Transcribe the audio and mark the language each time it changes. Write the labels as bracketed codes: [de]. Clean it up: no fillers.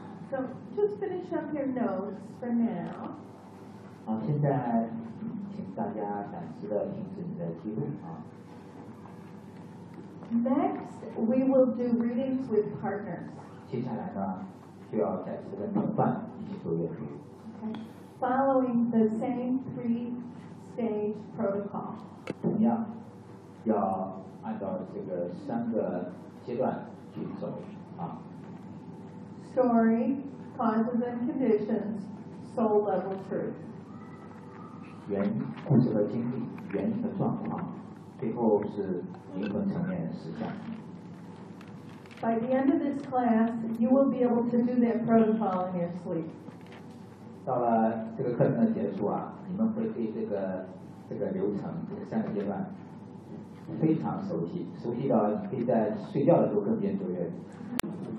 [en] So just finish up your notes for now. [zh] 好，现在请大家暂时的停止你的记录啊。 [en] Next, we will do readings with partners. [zh] 接下来呢，就要暂时跟同伴一起做阅读。 [en] Okay. Following the same three-stage protocol. [zh] 同样，要按照这个三个阶段去走啊。 [en] Story, causes and conditions, soul level truth. [zh] 原故事的经历，原因的状况，最后是灵魂层面的实相。 [en] By the end of this class, you will be able to do that protocol in your sleep. [zh] 到了这个课程的结束啊，你们会对这个流程，这个三个阶段非常熟悉，熟悉到可以在睡觉的时候跟别人做阅读。